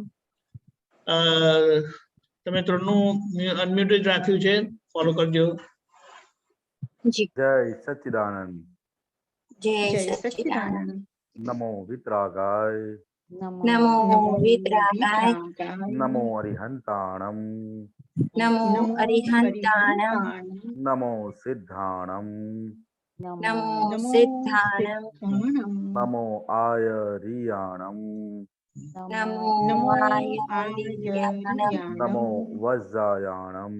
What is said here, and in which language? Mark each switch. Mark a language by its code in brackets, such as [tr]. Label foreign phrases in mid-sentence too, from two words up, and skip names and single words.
[gu] તમે 3નું અનમ્યુટેડ રાખ્યું છે, ફોલો કરજો. જય સચ્ચિદાનંદ. જય સચ્ચિદાનંદ. [sa] नमो वितरागाय. नमो वितरागाय. [pra] नमो अरिहंताणम. नमो अरिहन्ताणं नमो सिद्धाणं नमो सिद्धाणं नमो आयर्याणं नमो आयर्याणं नमो वज्रायाणं